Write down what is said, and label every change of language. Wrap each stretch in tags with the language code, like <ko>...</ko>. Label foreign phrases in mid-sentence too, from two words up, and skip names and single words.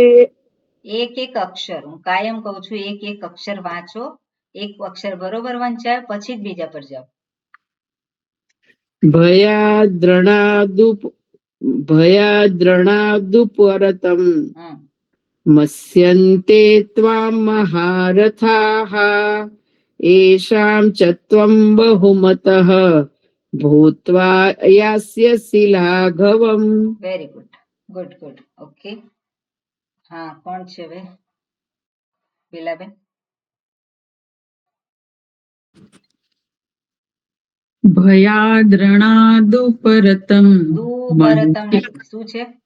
<gu>એક અક્ષર હું કાયમ કહું છું, એક અક્ષર વાંચો, એક અક્ષર બરોબર વંચાય પછી જ બીજા પર જાઓ.</gu> <sa>ભયાદ્રણાદુપરતમ મસ્યન્તે ત્વામ મહારથાઃ येषां च त्वं बहुमतः भूत्वा यास्यसि लाघवम्.</sa> <en>very good. good good. okay,</en> <gu>હા, કોણ છે હવે? લીલાબેન.</gu> <sa>ભયાદ્રણાદુપરતમ</sa> <gu>દુપરતમ નથી. શું છે?</gu>